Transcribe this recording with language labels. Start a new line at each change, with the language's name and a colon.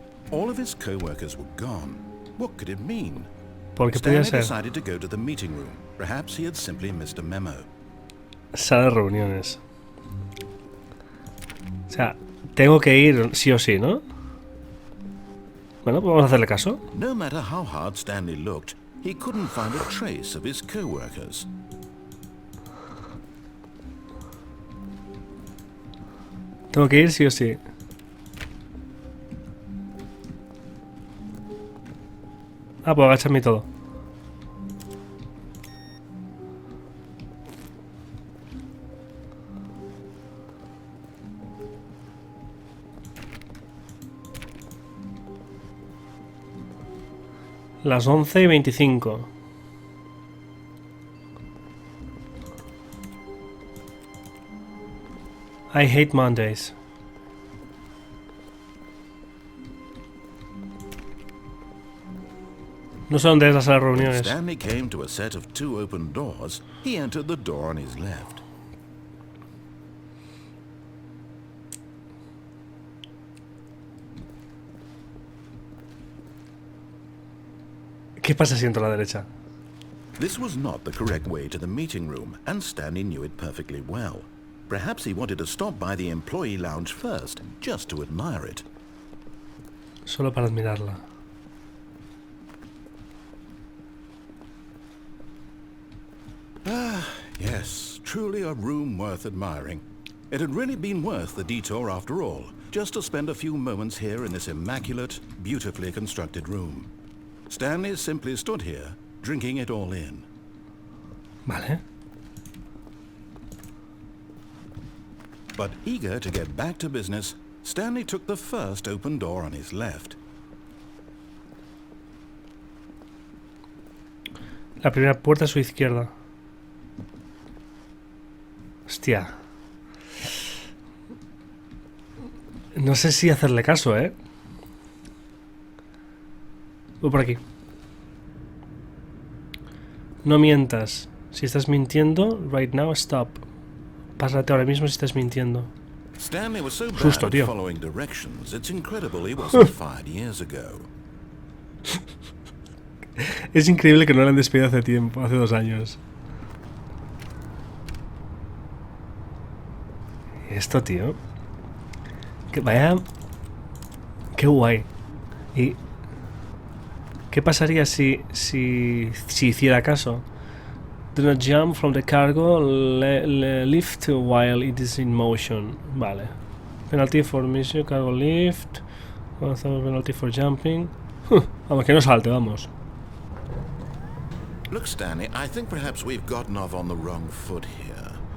English: All of his co-workers were gone. What could it mean?
Spanish: ¿Por qué podía ser?
English: Stanley decided to go to the meeting room. Perhaps he had simply missed a memo.
Spanish: Sala de reuniones. O sea, tengo que ir sí o sí, ¿no? Bueno, pues vamos a hacerle caso.
English: No matter how hard Stanley looked, he couldn't find a trace of his co-workers.
Spanish: Tengo que ir sí o sí. Ah, pues agacharme y todo. Las 11:25.
English: I hate Mondays.
Spanish: No sé dónde es la sala de reuniones.
English: Stanley came to a set of 2 open doors. He entered the door on his left.
Spanish: ¿Qué pasa si entro a la derecha?
English: This was not the correct way to the meeting room, and Stanley knew it perfectly well. Perhaps he wanted to stop by the employee lounge first, just to admire it.
Spanish: Solo para admirarla.
English: Ah, yes, truly a room worth admiring. It had really been worth the detour after all, just to spend a few moments here in this immaculate, beautifully constructed room. Stanley simply stood here, drinking it all in.
Spanish: Vale.
English: But eager to get back to business, Stanley took the first open door on his left.
Spanish: La primera puerta a su izquierda. Hostia. No sé si hacerle caso, ¿eh? Voy por aquí. No mientas. Si estás mintiendo,
English: right now, stop.
Spanish: Pásate ahora mismo si estás mintiendo.
English: Stanley was so
Spanish: Susto,
English: bad
Spanish: tío.
English: at following directions, it's incredible he wasn't fired years ago.
Spanish: Es increíble que no lo han despedido hace tiempo, hace 2 años. Esto, tío. Que vaya. Qué guay. ¿Y qué pasaría si hiciera caso?
English: Do not jump from the cargo lift while it is in motion.
Spanish: Vale.
English: Penalty for mission, cargo lift. Penalty for jumping.
Spanish: Vamos, que no salte, vamos.
English: Look, Stanley, I think perhaps we've gotten off on the wrong foot here.